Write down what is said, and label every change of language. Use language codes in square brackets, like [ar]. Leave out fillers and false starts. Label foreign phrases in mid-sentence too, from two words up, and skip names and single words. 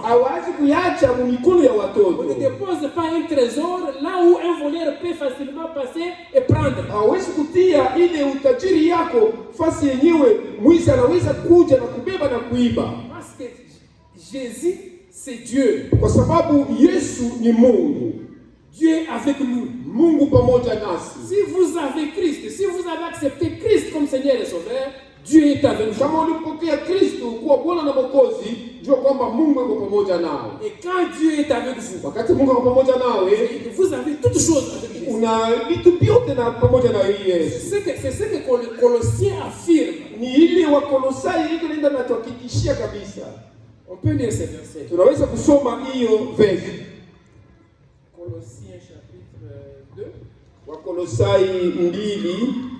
[sw] Hawazi kuacha mikono ya watoto. [fr] On ne dépose pas un trésor là où un voleur peut facilement passer et prendre. [sw] Hawezi kutia ile utajiri yako fasi yenyewe mwizi anaweza kuja na kubeba na kuiba. [fr] Parce que Jésus c'est Dieu. [sw] Kwa sababu Yesu ni Mungu. [fr] Dieu est avec nous. [sw] Mungu pamoja nasi. [fr] Si vous avez Christ, si vous avez accepté Christ comme Seigneur et Sauveur, Dieu est avec vous. [sw] Kama ulipokea Kristo kuwa Bwana na Mwokozi, jua kwamba Mungu yuko pamoja nawe. [fr] Et quand Dieu est avec vous, [sw] wakati Mungu yuko pamoja nawe, [fr] vous avez toutes choses avec Jésus. [sw] Una vitu vyote na pamoja na Yesu. [fr] C'est ce que Colossiens affirme. [sw] Ni ile wa Kolosai iko nenda na tuhakikishia kabisa. [fr] On peut lire ce verset. [sw] Tunaweza kusoma hiyo verse. [fr] Colossiens chapitre 2. [sw] Wakolosai 2.